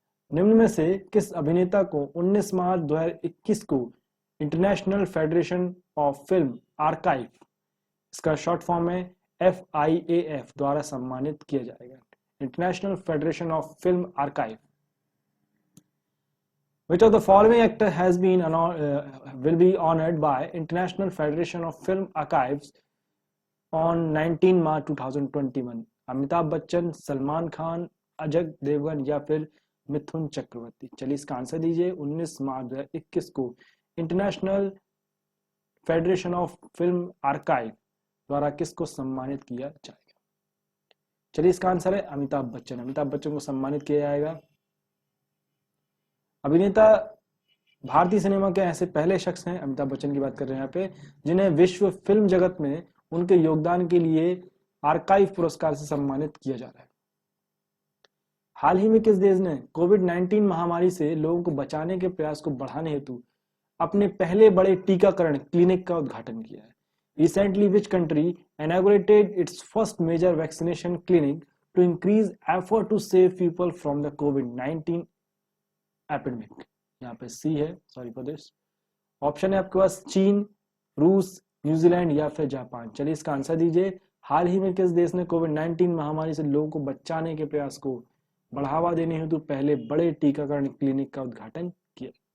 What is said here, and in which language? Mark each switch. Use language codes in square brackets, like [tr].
[hi] निम्न में से किस अभिनेता को 19 मार्च 2021 को international federation of film archive, इसका शॉर्ट फॉर्म है FIAF, द्वारा सम्मानित किया जाएगा? International federation of film archive. [en] Which of the following actor has been will be honored by International Federation of Film Archives on 19 March 2021? [hi] Amitabh Bachchan, Salman Khan, Ajay Devgan या फिर मिथुन चक्रवर्ती? चलिए इसका आंसर दीजिए। 19 मार्च 2021 को international federation of film archive द्वारा किसको सम्मानित किया जाएगा? चलिए इसका आंसर है अमिताभ बच्चन। अमिताभ बच्चन को सम्मानित किया जाएगा। अभिनेता भारतीय सिनेमा के ऐसे पहले शख्स हैं, अमिताभ बच्चन की बात कर रहे हैं यहाँ पे, जिन्हें विश्व फिल्म जगत में उनके योगदान के लिए आर्काइव पुरस्कार से सम्मानित किया जा रहा है। हाल ही में किस देश ने कोविड-19 महामारी से लोगों को बचाने के प्रयास को बढ़ाने हेतु अपने पहले बड़े टीकाकरण क्लिनिक का उद्घाटन किया है? [en] Recently, which country inaugurated its first major vaccination clinic to increase effort to save people from the COVID-19 epidemic? [hi] यहाँ पे सी है, [en] Sorry for this. [hi] ऑप्शन है आपके पास चीन, रूस, न्यूजीलैंड या फिर जापान। चलिए इसका आंसर दीजिए। हाल ही में किस देश ने कोविड-19 महामारी से लोगों को बचाने के प्रयास को बढ़ावा देने हेतु पहले बड़े टीकाकरण क्लिनिक का उद्घाटन किया?